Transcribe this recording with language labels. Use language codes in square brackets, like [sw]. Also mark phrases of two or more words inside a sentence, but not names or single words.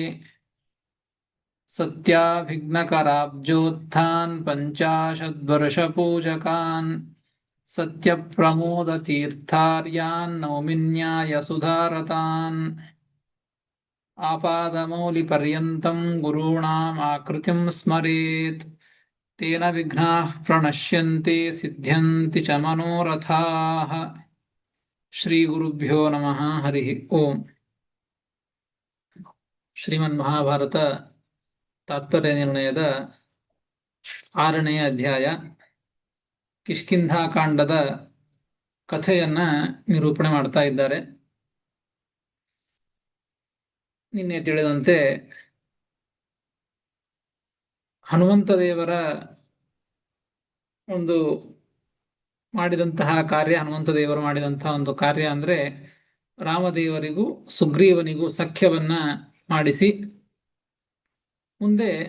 [sa] ಸತ್ಯಾಭಿಘ್ನಕರಾಬ್ಜೋತ್ಥಾನ್ ಪಂಚಾಶದ್ವರ್ಷಪೂಜಕಾನ್ ಸತ್ಯಪ್ರಮೋದತೀರ್ಥಾರ್ಯಾನ್ ನೌಮಿನ್ಯಾಯ ಸುಧಾರತಾನ್. ಆಪಾದಮೌಲಿಪರ್ಯಂತಂ ಗುರುಣಾಂ ಆಕೃತಿಂ ಸ್ಮರೇತ್ ತೇನ ವಿಘ್ನಾಃ ಪ್ರಣಶ್ಯಂತೆ ಸಿದ್ಧ್ಯಂತಿ ಚ ಮನೋರಥಾಃ. ಶ್ರೀ ಗುರುಭ್ಯೋ ನಮಃ. ಹರಿ ಓಂ. [kn] ಶ್ರೀಮನ್ ಮಹಾಭಾರತ ತಾತ್ಪರ್ಯ ನಿರ್ಣಯದ 6ನೇ ಅಧ್ಯಾಯ ಕಿಷ್ಕಿಂಧಾಕಾಂಡದ ಕಥೆಯನ್ನ ನಿರೂಪಣೆ ಮಾಡ್ತಾ ಇದ್ದಾರೆ. ನಿನ್ನೆ ತಿಳಿದಂತೆ ಹನುಮಂತ ದೇವರ ಒಂದು ಮಾಡಿದಂತಹ ಕಾರ್ಯ, ಹನುಮಂತ ದೇವರು ಮಾಡಿದಂತಹ ಒಂದು ಕಾರ್ಯ ಅಂದ್ರೆ ರಾಮದೇವರಿಗೂ ಸುಗ್ರೀವನಿಗೂ ಸಖ್ಯವನ್ನ ಮಾಡಿಸಿ ಮುಂದೆ